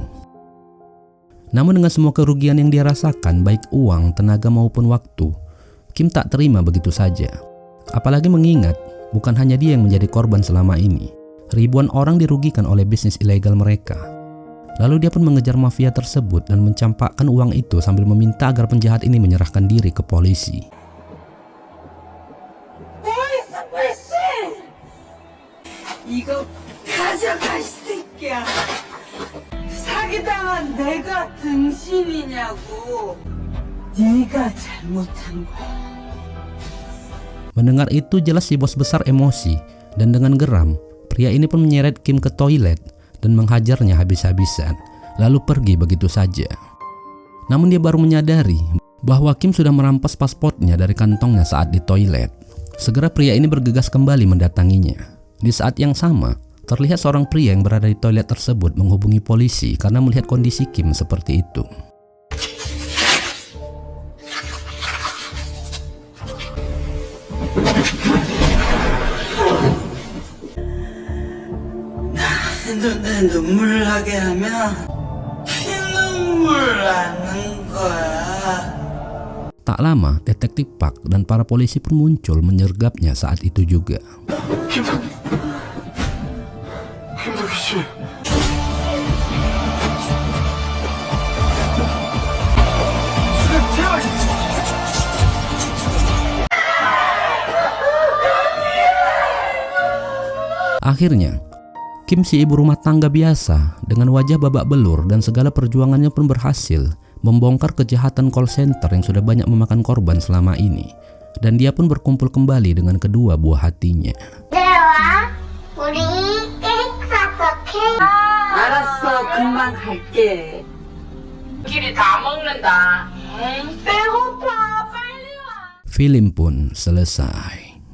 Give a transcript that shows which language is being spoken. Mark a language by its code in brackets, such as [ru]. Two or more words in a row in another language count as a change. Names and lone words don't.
[id] Namun dengan semua kerugian yang dia rasakan, baik uang, tenaga maupun waktu, Kim tak terima begitu saja. Apalagi mengingat bukan hanya dia yang menjadi korban selama ini. Ribuan orang dirugikan oleh bisnis ilegal mereka. Lalu dia pun mengejar mafia tersebut dan mencampakkan uang itu sambil meminta agar penjahat ini menyerahkan diri ke polisi. [ko] 이거 가져가 이 새끼야. 사기당한 내가 등신이냐고. 네가 잘못한 거야. [id] Mendengar itu jelas si bos besar emosi dan dengan geram pria ini pun menyeret Kim ke toilet dan menghajarnya habis-habisan, lalu pergi begitu saja. Namun dia baru menyadari bahwa Kim sudah merampas pasportnya dari kantongnya saat di toilet. Segera pria ini bergegas kembali mendatanginya. Di saat yang sama, terlihat seorang pria yang berada di toilet tersebut menghubungi polisi karena melihat kondisi Kim seperti itu. [ko] 눈에 눈물 나게 하면 피눈물 나는 거야. [id] Tak lama, detektif Park dan para polisi pun muncul menyergapnya saat itu juga. [ko] 김덕기 씨. [id] Akhirnya, Kim si ibu rumah tangga biasa dengan wajah babak belur dan segala perjuangannya pun berhasil membongkar kejahatan call center yang sudah banyak memakan korban selama ini, dan dia pun berkumpul kembali dengan kedua buah hatinya. [ko] 내려와. 우리 케이크 사서 알았어, 금방 갈게. 길이 다 먹는다. 배고파, 빨리 와. [id] Film pun selesai.